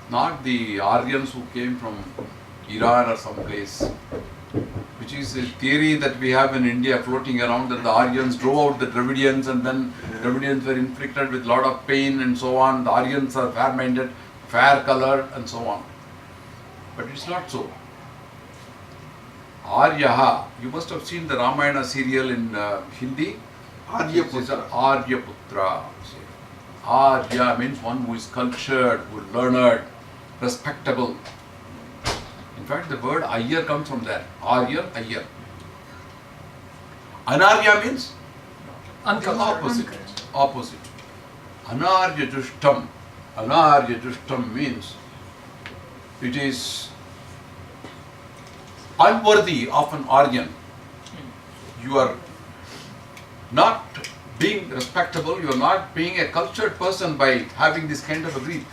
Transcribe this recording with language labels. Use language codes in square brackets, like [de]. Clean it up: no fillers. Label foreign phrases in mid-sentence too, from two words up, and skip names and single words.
[en] Not the Aryans who came from Iran or some place, which is a theory that we have in India floating around, that the Aryans drove out the Dravidians and then Dravidians were inflicted with a lot of pain and so on. The Aryans are fair-minded, fair-colored and so on. But it's not so. Aryaha, you must have seen the Ramayana serial in Hindi. Aryaputra. Aryaputra. Arya means one who is cultured, who is learned, respectable. In fact, the word Ayyar comes from there. Arya, Ayyar. Anarya means opposite. Opposite. Anaryajushtam. Anaryajushtam means it is unworthy of an Aryan. You are not being respectable, you are not being a cultured person by having this kind of a grief.